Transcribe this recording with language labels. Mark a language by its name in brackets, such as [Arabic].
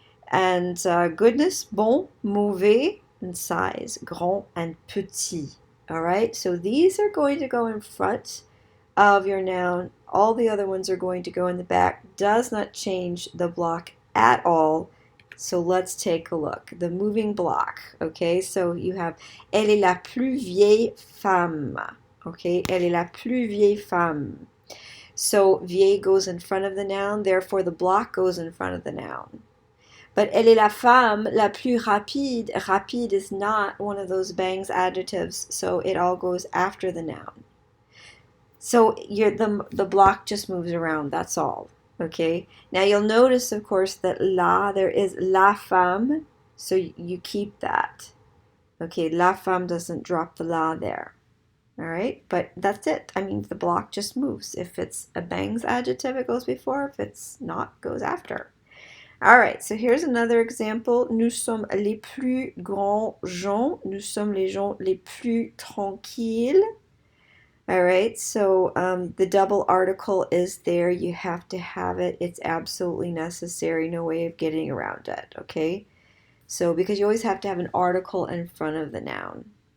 [English] And goodness, bon, mauvais, and size, grand and petit. All right, so these are going to go in front of your noun. All the other ones are going to go in the back. Does not change the block at all. So let's take a look. The moving block, okay? So you have, [French] elle est la plus vieille femme, okay? Elle est la plus vieille femme. [English] So vieille goes in front of the noun, therefore the block goes in front of the noun. [French] But elle est la femme la plus rapide. [English] Rapide is not one of those bangs adjectives, so it all goes after the noun. So the block just moves around, that's all. Okay, now you'll notice, of course, that la, there is la femme, so you keep that. Okay, la femme doesn't drop the la there. All right, but that's it. I mean, the block just moves. If it's a bangs adjective, it goes before. If it's not, it goes after. All right, so here's another example. [French] Nous sommes les plus grands gens. Nous sommes les gens les plus tranquilles. [English] All right, so the double article is there. You have to have it. It's absolutely necessary. No way of getting around it, okay? So, because you always have to have an article in front of the noun.